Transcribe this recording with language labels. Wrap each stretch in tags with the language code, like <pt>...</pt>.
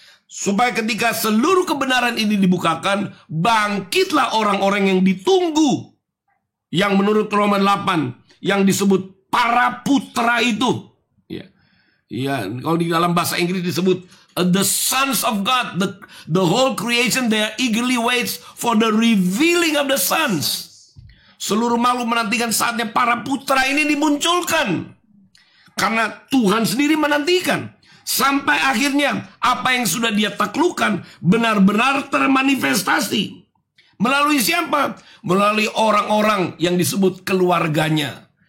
<id>Supaya ketika seluruh kebenaran ini dibukakan, bangkitlah orang-orang yang ditunggu. Yang menurut Roma 8, yang disebut para putra itu. Ya, kalau di dalam bahasa Inggris disebut</id> <en>the sons of God. The whole creation, they eagerly waits for the revealing of the sons.</en> <id>Seluruh makhluk menantikan saatnya para putra ini dimunculkan. Karena Tuhan sendiri menantikan. Sampai akhirnya apa yang sudah dia taklukkan benar-benar termanifestasi. Melalui siapa? Melalui orang-orang yang disebut keluarganya.</id>